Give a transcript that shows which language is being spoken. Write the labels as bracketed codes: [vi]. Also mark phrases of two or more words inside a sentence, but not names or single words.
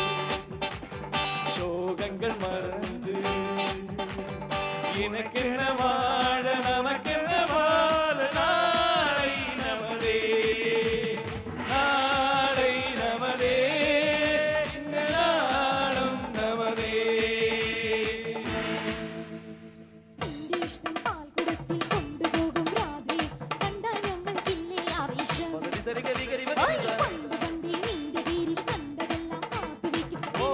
[ta] சோகங்கள் மறந்து எனக்கென வாழ நமக்கென வாழ நாளை நமதே நாளை நமதே இந்த நாளும் நமதே [ml] ഇഷ്ടം പാൽ കുടത്തിൽ കൊണ്ടുപോകും രാത്രി കണ്ടാൽ ഞങ്ങൾക്കില്ലേ ആവേശം പണ്ട് പണ്ടേ നിന്റെ പേരിൽ കണ്ടതെല്ലാം കാത്തുവെക്കും